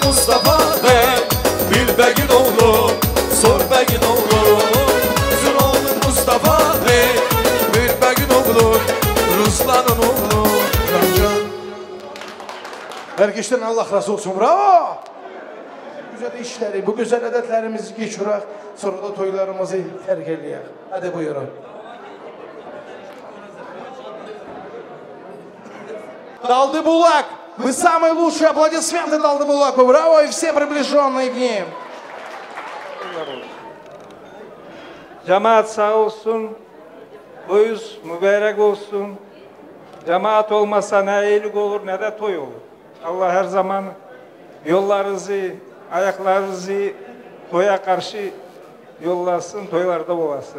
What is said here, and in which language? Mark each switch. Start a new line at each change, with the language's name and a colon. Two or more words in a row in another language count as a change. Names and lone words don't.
Turkish: Mustafa Bey Bilbegin oğlu Sor begin oğlu Kızın oğlu Mustafa Bey Bilbegin oğlu Ruslan'ın oğlu Herkesten Allah razı olsun bravo Güzel işleri bu güzel adetlerimizi geçiyoruz Sonra da toylarımızı terk ediyoruz Hadi buyurun Далды Булак,
Russian: вы самые лучшие аплодисменты Далды Булаку, браво и все приближенные к ним.
Turkish: Cemaat sağ olsun, toyuz mübarek olsun. Cemaat olmasa ne iyilik olur ne de toy olur. Allah her zaman yollarınızı, ayaklarınızı toya karşı yollasın, toylarda olasınız.